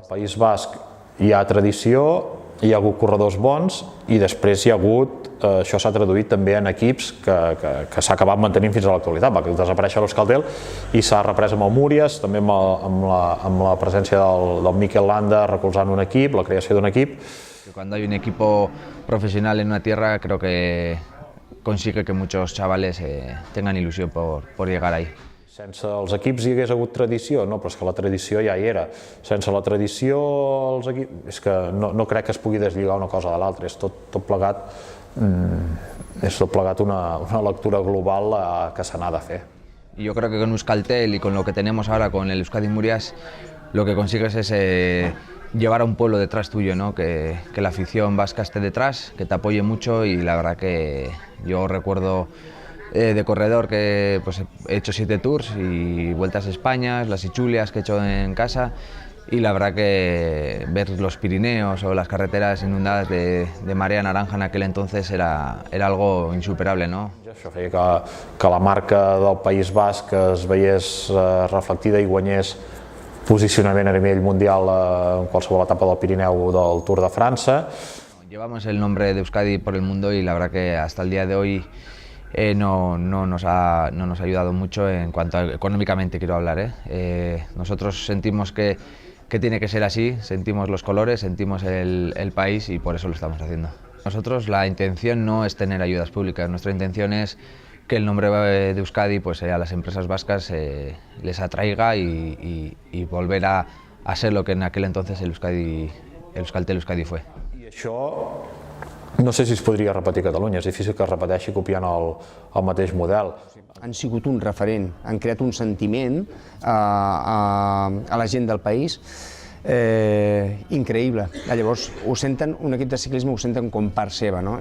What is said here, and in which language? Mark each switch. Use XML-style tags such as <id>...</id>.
<ca>Al País Basc hi ha tradició, hi ha hagut corredors bons i després hi ha hagut, això s'ha traduït també en equips que s'ha acabat mantenint fins a l'actualitat, va desaparèixer l'Euskaltel i s'ha reprès amb el Múries, també amb la presència del Mikel Landa recolzant un equip, la creació d'un equip.</ca> <es>Cuando hay un equipo profesional en una tierra, creo que consigue que muchos chavales tengan ilusión por llegar ahí.</es> <ca>Sense els equips hi hagués hagut tradició? No, però és que la tradició ja hi era. Sense la tradició, els equips... és que no crec que es pugui deslligar una cosa de l'altra, és tot plegat una lectura global que se n'ha de fer.</ca> <es>Yo creo que con Euskaltel y con lo que tenemos ahora con el Euskadi Murias, lo que consigues es llevar a un pueblo detrás tuyo, ¿no? Que la afición vasca esté detrás, que te apoye mucho y la verdad que yo recuerdo de corredor que pues, he hecho 7 tours y vueltas a España, las Ichulias que he hecho en casa y la verdad que ver los Pirineos o las carreteras inundadas de marea naranja en aquel entonces era algo insuperable, ¿no?</es> <ca>Això feia que la marca del País Basc es veiés reflectida i guanyés posicionament a nivell mundial en qualsevol etapa del Pirineu o del Tour de França.</ca> <es>Llevamos el nombre de Euskadi por el mundo y la verdad que hasta el día de hoy no nos ha ayudado mucho en cuanto a económicamente quiero hablar. Nosotros sentimos que tiene que ser así, sentimos los colores, sentimos el país y por eso lo estamos haciendo. Nosotros la intención no es tener ayudas públicas, nuestra intención es que el nombre de Euskadi pues, a las empresas vascas les atraiga y volver a ser lo que en aquel entonces el Euskaltel Euskadi fue.</es> <ca>I això no sé si es podria repetir a Catalunya, és difícil que es repeteixi copiant el mateix model. Han sigut un referent, han creat un sentiment a la gent del país increïble. Llavors ho senten, un equip de ciclisme ho senten com part seva, no?</ca>